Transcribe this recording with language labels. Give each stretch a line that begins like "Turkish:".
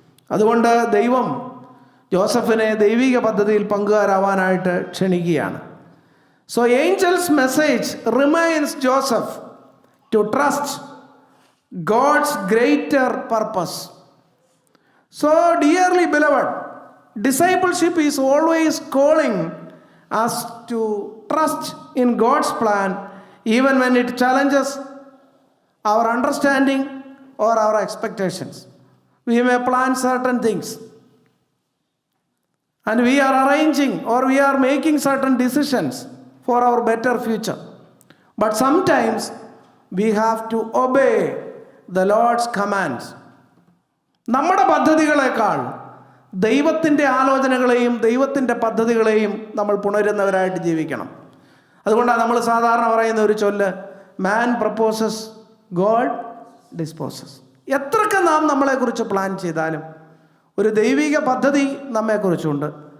Malayalam: അതുകൊണ്ട് ദൈവം ജോസഫിനെ ദൈവിക പദ്ധതിയിൽ പങ്കുകാരാവാനായിട്ട് ക്ഷണിക്കുകയാണ്.
English: So angels message reminds Joseph to trust God's greater purpose. So dearly beloved, discipleship is always calling us to trust in God's plan even when it challenges our understanding or our expectations. We may plan certain things and we are arranging or we are making certain decisions for our better future. But sometimes we have to obey the Lord's commands.
Malayalam: നമ്മുടെ പദ്ധതികളെക്കാൾ ദൈവത്തിൻ്റെ ആലോചനകളെയും ദൈവത്തിൻ്റെ പദ്ധതികളെയും നമ്മൾ പുണരുന്നവരായിട്ട് ജീവിക്കണം. അതുകൊണ്ടാണ് നമ്മൾ സാധാരണ പറയുന്ന ഒരു ചൊല്ല്,
English: Man proposes God disposes.
Malayalam: എത്രയൊക്കെ നാം നമ്മളെക്കുറിച്ച് പ്ലാൻ ചെയ്താലും ഒരു ദൈവിക പദ്ധതി നമ്മെക്കുറിച്ചുണ്ട്.